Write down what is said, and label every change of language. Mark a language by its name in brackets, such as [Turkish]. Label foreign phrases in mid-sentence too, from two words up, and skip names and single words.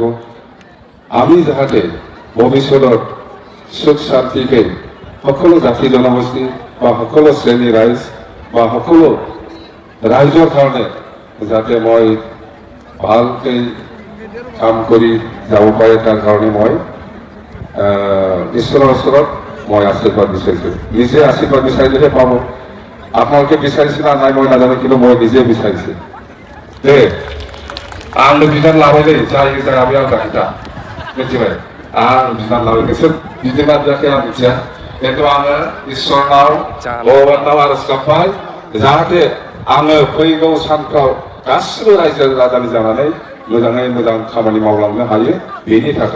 [Assamese] আমি যাহাতে ভৱিষ্যতত সুখ শান্তিকে সকলো জাতি জনগোষ্ঠী বা সকলো শ্ৰেণী ৰাইজ বা সকলো ৰাইজৰ কাৰণে যাতে মই ভালকৈ কাম কৰি যাব পাৰে তাৰ কাৰণে মই ঈশ্বৰৰ ওচৰত মই আশীৰ্বাদ বিচাৰিছোঁ। নিজে আশীৰ্বাদ বিচাৰিলেহে পাব। আপোনালোকে বিচাৰিছে না নাই মই নাজানো কিন্তু মই নিজে বিচাৰিছোঁ দে [Bodo] आंनो बिधान लाबाय जायो जाया बे आलदा खोथा मिथिबाय। आं बिधान लाबाय नोंसोर बिदिना जायाखै आं मिथिया खिन्थु आङो इसोरनाव भगबानाव आरज गाबबाय जाहाथे आङो फैगौ सानफ्राव गासिबो रायजो राजानि जानानै मोजाङै मोजां खामानि मावलांनो हायो बेनि थाखाय।